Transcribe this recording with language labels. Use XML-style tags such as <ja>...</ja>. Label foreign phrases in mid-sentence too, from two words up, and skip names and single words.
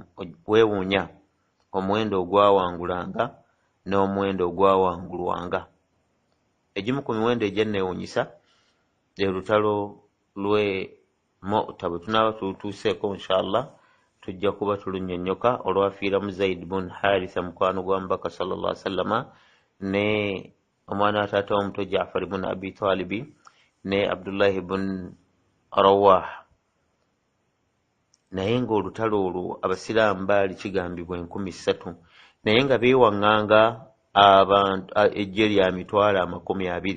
<lg>Weewuunya omuwendo ogwawangulanga n'omuwendo ogwawangulwanga. Egimu ku miwendo egyanneewuunyisa lwe lutalo lw'e Mu'ta. Bwe tunaaba tutuuseeko inshallah tujja kuba tulunnyonnyoka olwafiiramu Zaid bun Haritha, mukwano gwa Mubaka</lg> <ar>صلى الله عليه وسلم,</ar> <lg>ne omwana wa taata omuto Jaafar ibn Abi Talibi, ne Abdullah ibn Rawah. Naye ng'olutalo olwo abasiraamu baali kigambibwa 3,000, naye nga beewaŋŋanga abantu ejje lya mitwalo 20.</lg>